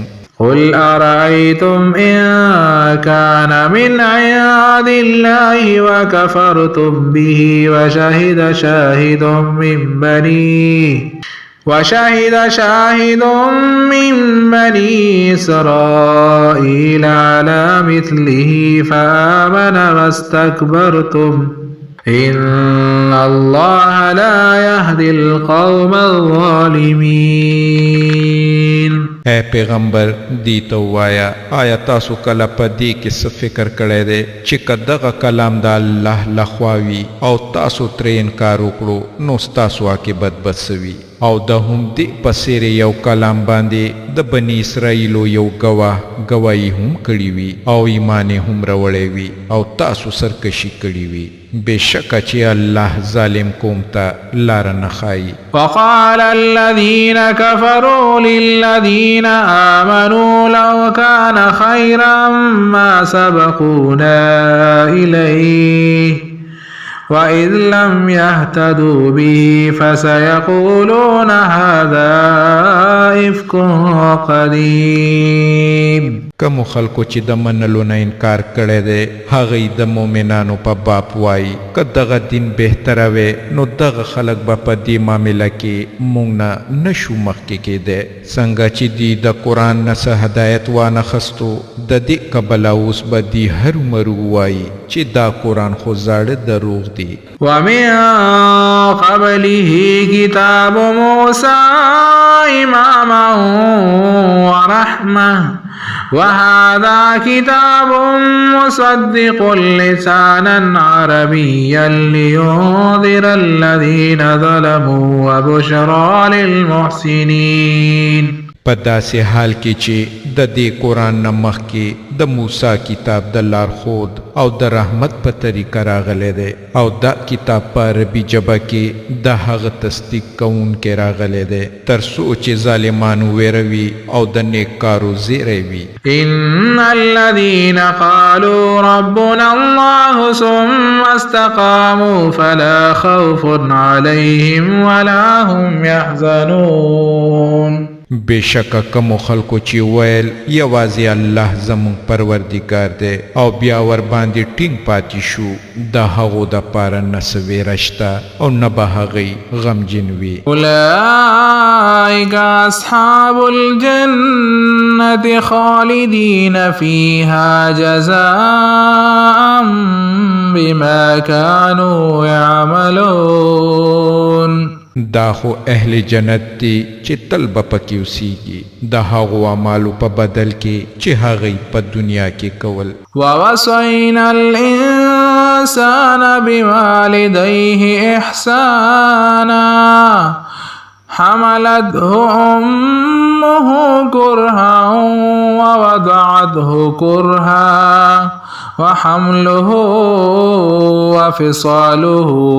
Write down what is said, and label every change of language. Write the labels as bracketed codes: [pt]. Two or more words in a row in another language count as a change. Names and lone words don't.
[ar] قل أرأيتم إن كان من عند الله وكفرتم به وشهد شاهد من بني إسرائيل على مثله فآمن واستكبرتم إن الله لا يهدي القوم الظالمين. [ps] اے پیغمبر دی ته وایا آیا تاسو کله په دې کې څه فکر کړی دی چې که دغه کلام د الله لخوا وي او تاسو ترې انکار وکړو نو ستاسو عاقبت به څه وي؟ او د همدې په څېر یو کلام باندې د بني اسرائیلو یو ګواهي هم کړې وي او ایمان یې هم راوړی وي او تاسو سرکشي کړې وي. بېشکه چې الله ظالم قوم ته لاره نه ښایي. [ar] وقال الذين كفروا للذين آمنوا لو كان خيرا ما سبقونا إليه وإذ لم يهتدوا به فسيقولون هذا إفك قديم. [ps] کمو خلکو چې د منلو نه انکار کړی دی هغوی د مؤمنانو په باب وایي که دغه دین بهتره وی نو دغه خلک به په دې معامله کې موږ نه نشو مخکې کېدی. څنګه چې دوی د قرآن نه څه هدایت وانخستو د دې کبله اوس به دوی هرومرو ووایي چې دا قرآن خو زاړه دروغ دی. [ar] ومن قبله كتاب موسى إماما ورحمة وهذا كتاب مصدق لسانا عربيا لينذر الذين ظلموا وبشرى للمحسنين. [ps] په داسې حال کې چې د دې قرآن نه مخکې د موسی کتاب د لارښود او د رحمت په طریقه راغلی دی او دا کتاب په عربي ژبه کې د هغه تصدیق کوونکی راغلی دی تر څو چې ظالمان وویروي او د نیککارو زیری وي. [ar] ان الذين قالوا ربنا الله ثم استقاموا فلا خوف عليهم ولا هم يحزنون. [ps] بېشکه کومو خلکو چې ویل یوازې الله زموږ پروردګار دی او بیا ورباندې ټینګ پاتې شو د هغو دپاره نه څه ویره شته او نه به هغوی غمجن وي. [ar] اولئک اصحاب الجنة خالدین فیها جزاء بما كانوا يعملون. [ps] دا خو اهل جنت دی چې تل به پکې اوسیږي د هغو اعمالو په بدل کې چې هغوی په دنیا کې کول. [ar] ووصینا الانسان بوالديه احسانا حملته امه كرها ووضعته كرها وحمله وفصاله